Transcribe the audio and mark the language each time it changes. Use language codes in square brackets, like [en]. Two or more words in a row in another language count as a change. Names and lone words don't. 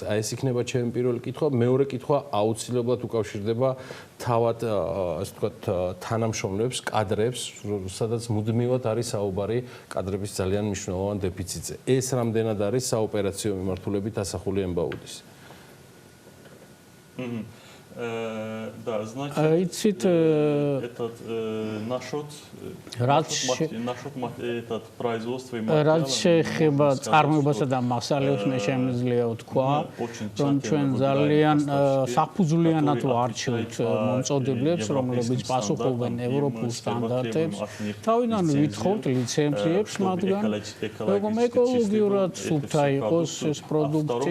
[ka] აი ეს იქნება ჩემი პირველი კითხვა. მეორე კითხვა აუცილებლად უკავშირდება თავად ასე ვთქვათ თანამშრომლებს, კადრებს, სადაც მუდმივად არის საუბარი კადრების ძალიან მნიშვნელოვან დეფიციტზე. ეს რამდენად არის საოპერაციო მიმართულებით ასახული ემბაუდის? [ru] Да, значит, этот насчет этот производство и [ka] რაც შეეხება წარმოებასა და მასალებს მე შემიძლია ვთქვა, რომ ჩვენ ძალიან საფუძვლიანად ვარჩევთ მომწოდებლებს, რომლებიც პასუხობენ ევროპულ სტანდარტებს. თავიდან ვითხოვთ ლიცენზიებს მათგან, რომ ეკოლოგიურად სუფთა იყოს ეს პროდუქტი.